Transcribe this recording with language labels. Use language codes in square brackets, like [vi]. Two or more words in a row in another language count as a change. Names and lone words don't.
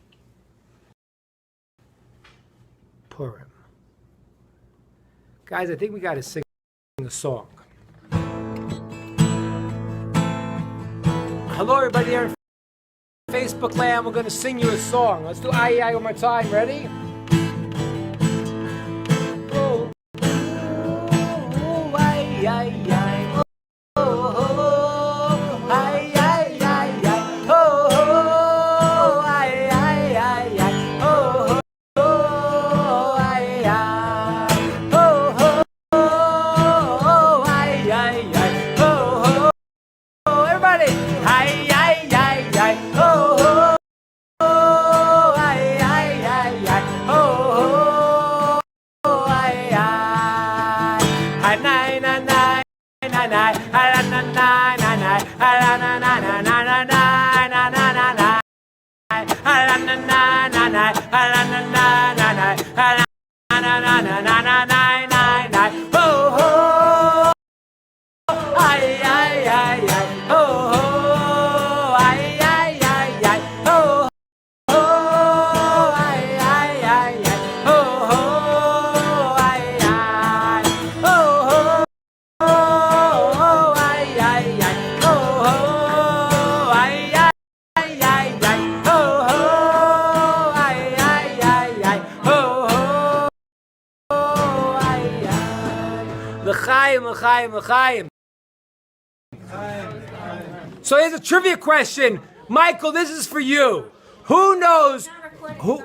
[en] Purim. Guys, I think we got to sing a song. Hello, everybody there in Facebook land. We're going to sing you a song. Let's do aye aye one more time. Ready? Oh, oh, aye aye aye. Oh, oh, aye aye aye aye. Oh, oh, aye aye aye aye. Oh, oh, aye aye. Oh, oh, aye aye aye. Oh, oh, everybody. Aye aye aye aye. Oh, oh, aye aye aye aye. Oh, oh, aye aye. Aye nine nine nine nine nine. Aye nine nine nine nine. Aye nine nine nine nine nine nine nine. Aye nine nine nine nine. Aye nine nine nine nine. Aye nine nine nine nine nine nine. Oh, oh, aye aye aye aye. Oh, oh, aye aye aye aye. Oh, oh, aye aye aye aye. Oh, oh, aye aye. Oh, oh, aye aye aye. Oh, oh, aye aye aye aye. Oh, oh, aye aye aye aye. Oh, oh, aye aye. [he] לחיים, לחיים, לחיים. [en] So here's a trivia question. Michael, this is for you. Who knows? Who?